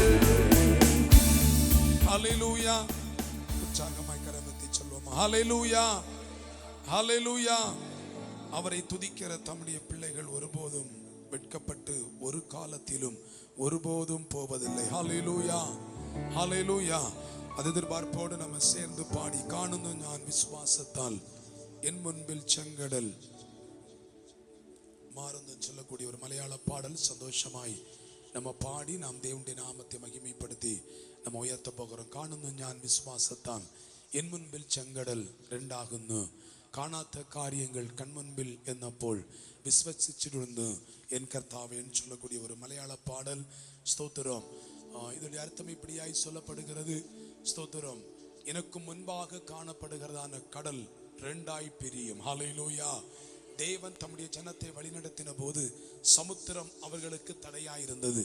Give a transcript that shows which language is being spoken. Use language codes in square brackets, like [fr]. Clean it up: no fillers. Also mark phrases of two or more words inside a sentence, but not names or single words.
[ta] அல்லேலூயா. உற்சாகமாய் கரமத்தை சொல்வோம். அல்லேலூயா அல்லேலூயா. அவரை துதிக்கிற தம்முடைய பிள்ளைகள் ஒருபோதும் வெட்கப்பட்டு ஒரு காலத்திலும் ஒருபோதும் போவதில்லை. ஹல்லேலூயா ஹல்லேலூயா. அது எதிர்பார்ப்போடு நம்ம சேர்ந்து பாடி [ml] காணுന്നു ഞാൻ വിശ്വാസത്താൽ എൻ മുൻപിൽ ചെങ്കടൽ മാറുന്നു [ta] சொல்லக்கூடிய ஒரு மலையாள பாடல் சந்தோஷமாய் நம்ம பாடி நாம் தேவனுடைய நாமத்தை மகிமைப்படுத்தி நம்ம உயர்த்த போகணும். [ml] കാണുന്നു ഞാൻ വിശ്വാസത്താൽ എൻ മുൻപിൽ ചെങ്കടൽ രണ്ടാകുന്നു, കാണാത്ത കാര്യങ്ങൾ കൺമുൻപിൽ എന്നപ്പോൾ [ta] விசுவசிச்சிருந்து என் கர்த்தாவே என்று சொல்லக்கூடிய ஒரு மலையாள பாடல். ஸ்தோத்திரம். இதோடைய அர்த்தம் இப்படியாய் சொல்லப்படுகிறது. ஸ்தோத்திரம். எனக்கு முன்பாக காணப்படுகிறதான கடல் ரெண்டாய் பிரியும். ஹல்லேலூயா. தேவன் தம்முடைய ஜனத்தை வழிநடத்தின போது சமுத்திரம் அவர்களுக்கு தடையாயிருந்தது.